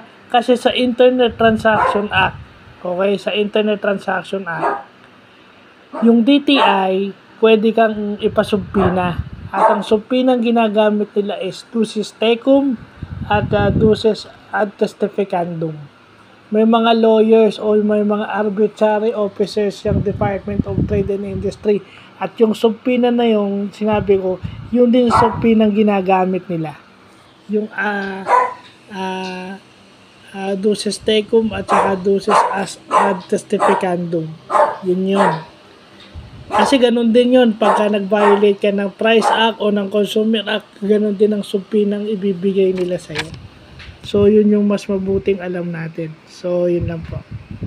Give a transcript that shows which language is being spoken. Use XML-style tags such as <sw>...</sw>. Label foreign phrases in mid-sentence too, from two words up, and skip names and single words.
<tl>Kasi sa Internet Transaction Act, okay, sa Internet Transaction Act, yung DTI, pwede kang ipasubpina. At ang subpinang ginagamit nila is</tl> <la>duces tecum</la> <tl>at</tl> <la>duces ad testificandum.</la> <tl>May mga lawyers o may mga</tl> <en>arbitrary officers</en> <tl>yung Department of Trade and Industry. At yung subpoena na yung sinabi ko, yun din subpoena ginagamit nila. Yung</tl> <la>duces tecum</la> <tl>at saka</tl> <la>duces ad testificandum.</la> <tl>Yun. Kasi ganun din yun. Pagka nag-violate ka ng Price Act o ng Consumer Act, ganun din ang subpoena ibibigay nila sa'yo. So, yun yung mas mabuting alam natin. So, yun lang po.</tl>